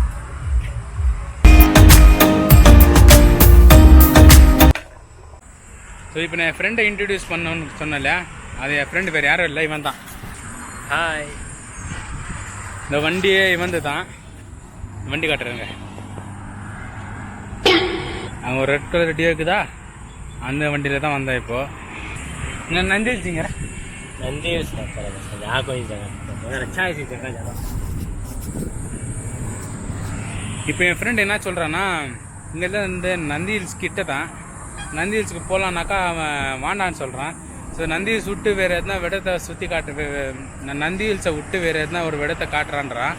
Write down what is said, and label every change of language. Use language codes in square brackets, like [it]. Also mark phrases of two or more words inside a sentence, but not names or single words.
[ta] ஸோ இப்போ நான் என் ஃப்ரெண்டை இன்ட்ரடியூஸ் பண்ணணும்னு சொன்னல, அது என் ஃப்ரெண்டு வேறு யாரும் இல்லை, இவன் தான். ஹாய். இந்த வண்டியே இவந்து தான். வண்டி காட்டுறேங்க. அங்கே ஒரு ரெட் கலர் டியோ இருக்குதா, அந்த வண்டியில் தான் வந்தேன். இப்போ நான் நந்தி வச்சுங்க. [hi] नंदी यहाँ कोई जगह अच्छा है जगह ज़्यादा. [ta] இப்போ என் ஃப்ரெண்ட் என்ன சொல்கிறான்னா, இங்கேருந்து இந்த நந்தி ஹில்ஸ் கிட்ட தான், நந்தி ஹில்ஸுக்கு போகலான்னாக்கா அவன் வாண்டான்னு சொல்கிறான். ஸோ நந்தி ஹில்ஸ் விட்டு வேறு எதுனா விடத்தை சுற்றி காட்டு, நந்தி ஹில்ஸை விட்டு வேறு எதுனா ஒரு விடத்தை காட்டுறான்றான்.